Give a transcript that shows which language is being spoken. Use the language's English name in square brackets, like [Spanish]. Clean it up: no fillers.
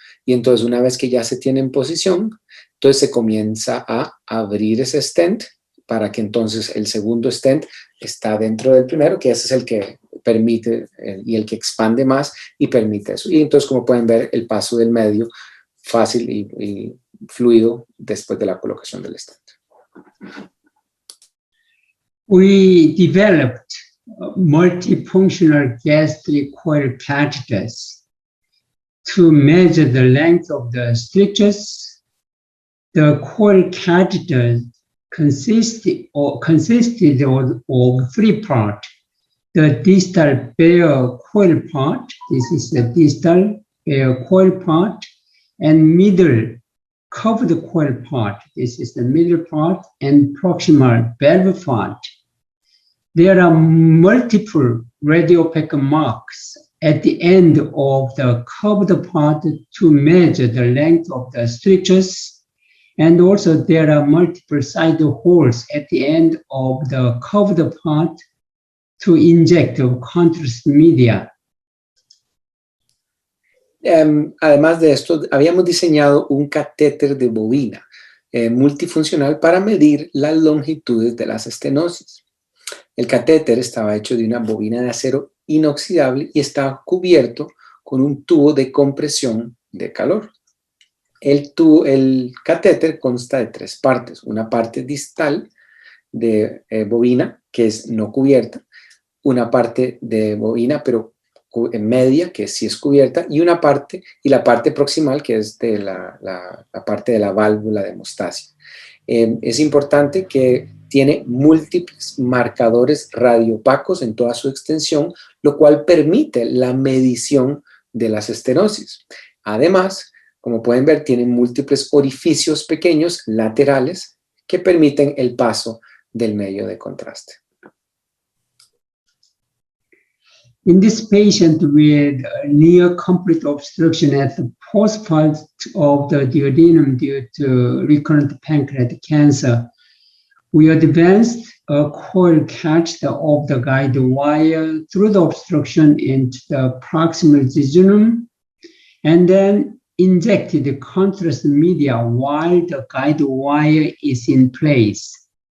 [Spanish] Y entonces una vez que ya se tiene en posición, entonces se comienza a abrir ese stent para que entonces el segundo stent está dentro del primero, que ese es el que permite y el que expande más y permite eso. Y entonces, como pueden ver, el paso del medio fácil y fluido después de la colocación del stent. [English] We developed multifunctional gastric coil catheters to measure the length of the strictures. The coil catheter consisted of three parts. The distal bare coil part, this is the distal bare coil part, and middle curved coil part, this is the middle part, and proximal valve part. There are multiple radiopaque marks at the end of the curved part to measure the length of the strictures, and also there are multiple side holes at the end of the curved part to inject contrast media. [Spanish] Además de esto, habíamos diseñado un catéter de bobina multifuncional para medir las longitudes de las estenosis. El catéter estaba hecho de una bobina de acero inoxidable y estaba cubierto con un tubo de compresión de calor. El catéter consta de tres partes: una parte distal de bobina, que es no cubierta, una parte de bobina pero media, que sí es cubierta, y la parte proximal, que es de la parte de la válvula de hemostasia. Es importante que tiene múltiples marcadores radiopacos en toda su extensión, lo cual permite la medición de las estenosis. Además, como pueden ver, tiene múltiples orificios pequeños laterales que permiten el paso del medio de contraste. [English] In this patient with near complete obstruction at the post-part of the duodenum due to recurrent pancreatic cancer, we advanced a coil catheter of the guide wire through the obstruction into the proximal jejunum, and then injected the contrast media while the guide wire is in place.